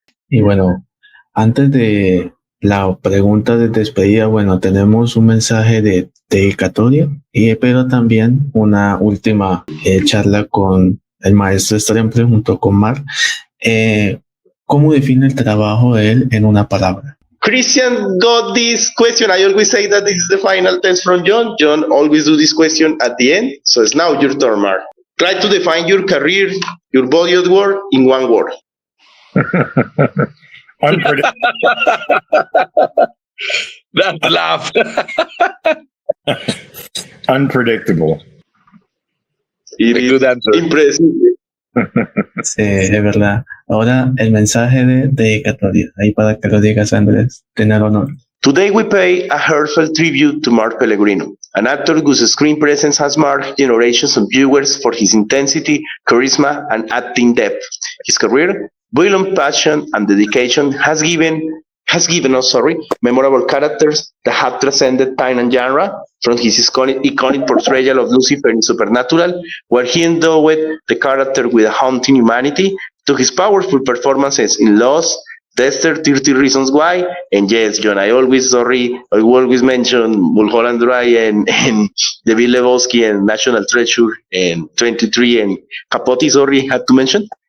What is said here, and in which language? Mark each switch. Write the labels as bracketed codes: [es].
[es] Y bueno, antes de la pregunta de despedida, bueno, tenemos un mensaje de dedicatoria, pero también una última charla con el maestro Strempler junto con Mark. ¿Cómo define el trabajo de él en una palabra? [en] Christian got this question. I always say that this is the final test from Jhon. Jhon always do this question at the end. So it's now your turn, Mark. Try to define your career, your body of work in one word. Unpredictable. That laugh. Unpredictable. It is Good answer. [es] impredecible. Sí, es verdad. Ahora el mensaje de dedicatoria, ahí para que lo digas, Andrés, tener honor. [en] Today we pay a heartfelt tribute to Mark Pellegrino, an actor whose screen presence has marked generations of viewers for his intensity, charisma, and acting depth. His career, violent passion, and dedication has given us memorable characters that have transcended time and genre, from his iconic portrayal of Lucifer in Supernatural, where he endowed the character with a haunting humanity, to his powerful performances in Lost, Dexter, 30 Reasons Why, and yes, Jhon, I always mention Mulholland Drive and The Big Lebowski and National Treasure and 23 and Capote, had to mention.